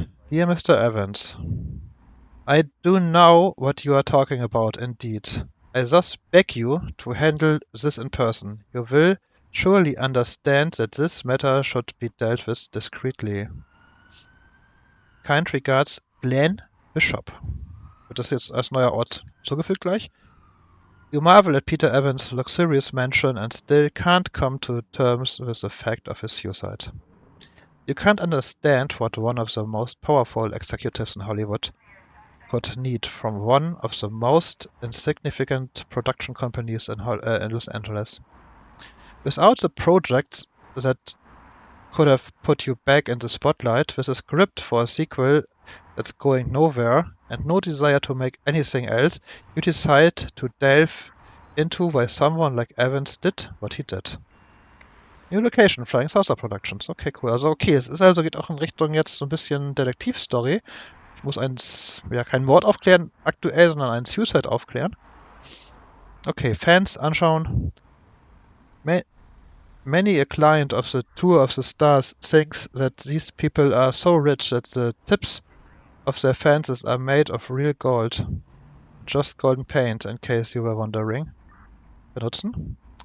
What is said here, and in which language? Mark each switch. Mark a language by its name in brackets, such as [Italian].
[English] Dear Mr. Evans, I do know what you are talking about indeed. I thus beg you to handle this in person. You will surely understand that this matter should be dealt with discreetly. Kind regards, Glenn Bishop. [German] Wird das jetzt als neuer Ort zugefügt gleich? [English] You marvel at Peter Evans' luxurious mansion and still can't come to terms with the fact of his suicide. You can't understand what one of the most powerful executives in Hollywood could need from one of the most insignificant production companies in Los Angeles. Without the projects that could have put you back in the spotlight, with a script for a sequel that's going nowhere, and no desire to make anything else, you decide to delve into why someone like Evans did what he did. New Location, Flying Saucer Productions. Okay, cool. [German] Also okay, es ist also geht auch in Richtung jetzt so ein bisschen Detektivstory. Ich muss keinen Mord aufklären aktuell, sondern einen Suicide aufklären. Okay, Fans anschauen. [English] Many a client of the Tour of the Stars thinks that these people are so rich that the tips of their fences are made of real gold. Just golden paint, in case you were wondering. [German] Benutzen.